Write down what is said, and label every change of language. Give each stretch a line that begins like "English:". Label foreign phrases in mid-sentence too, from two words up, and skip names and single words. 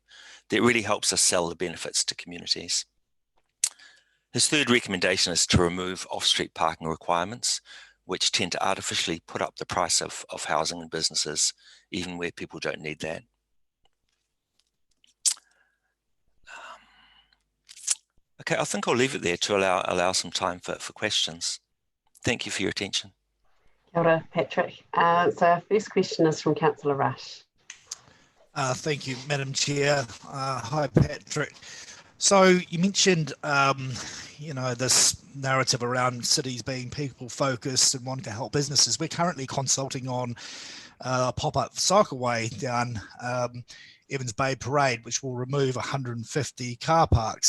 English: That really helps us sell the benefits to communities. His third recommendation is to remove off-street parking requirements, which tend to artificially put up the price of housing and businesses, even where people don't need that. Okay, I think I'll leave it there to allow some time for questions. Thank you for your attention.
Māori: Kia ora, Patrick.
English: So our first question is from Councillor Rush. Thank you, Madam Chair. Hi, Patrick. So you mentioned, you know, this narrative around cities being people-focused and wanting to help businesses. We're currently consulting on a pop-up cycleway down Evans Bay Parade, which will remove 150 car parks.